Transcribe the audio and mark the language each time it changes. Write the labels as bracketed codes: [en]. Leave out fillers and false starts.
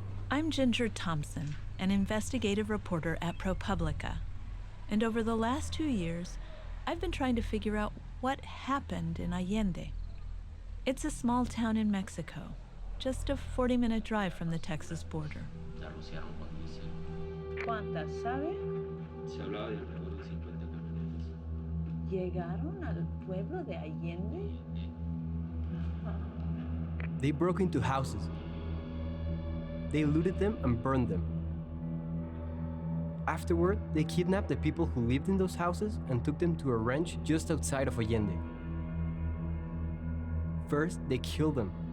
[en] I'm Ginger Thompson, an investigative reporter at ProPublica, and over the last 2 years, I've been trying to figure out what happened in Allende. It's a small town in Mexico, just a 40-minute drive from the Texas border. [es] ¿Cuántas, sabe? Se hablaba de alrededor de 50 camionetas. ¿Llegaron al pueblo de Allende? [en] They broke into houses. They looted them and burned them. Afterward, they kidnapped the people who lived in those houses and took them to a ranch just outside of Allende. First, they killed them.